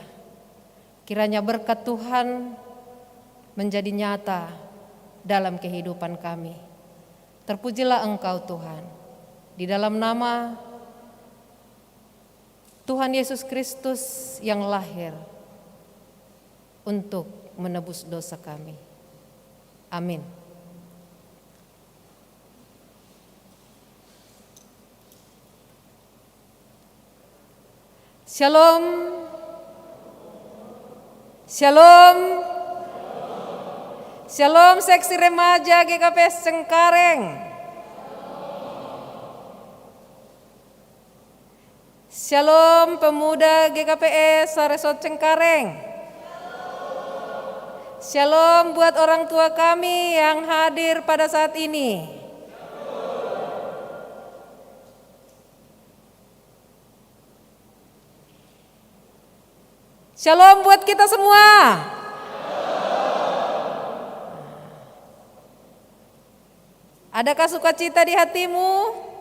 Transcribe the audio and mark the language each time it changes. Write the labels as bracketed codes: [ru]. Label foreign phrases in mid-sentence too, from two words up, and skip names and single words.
[id] Kiranya berkat Tuhan menjadi nyata dalam kehidupan kami. Terpujilah Engkau Tuhan. Di dalam nama Tuhan Yesus Kristus yang lahir untuk menebus dosa kami. Amin. Shalom. Shalom. Shalom seksi remaja GKPS Cengkareng. Shalom pemuda GKPS Saresot Cengkareng. Shalom buat orang tua kami yang hadir pada saat ini. Shalom buat kita semua. Adakah sukacita di hatimu?